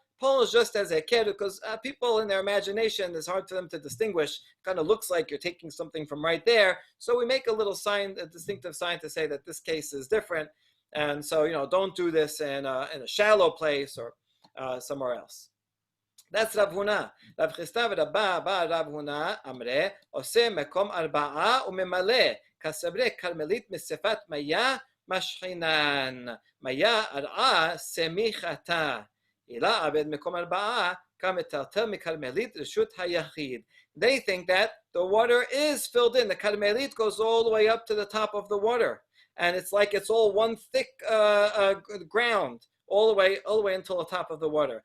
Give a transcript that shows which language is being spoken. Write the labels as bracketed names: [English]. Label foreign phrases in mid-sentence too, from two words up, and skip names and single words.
[English] Pole is just as a kid because people in their imagination, it's hard for them to distinguish. Kind of looks like you're taking something from right there. So we make a little sign, a distinctive sign to say that this case is different. And so, don't do this in a shallow place or somewhere else. That's Rav Huna. [Aramaic] Rav Chisda Rabba Rav Huna אמרי עושה מקום ארבעה וממלא קסברי כרמלית מספת מיא משחינן מיא ארעא סמיכתא. [English] They think that the water is filled in. The karmelit goes all the way up to the top of the water, and it's like it's all one thick ground all the way until the top of the water.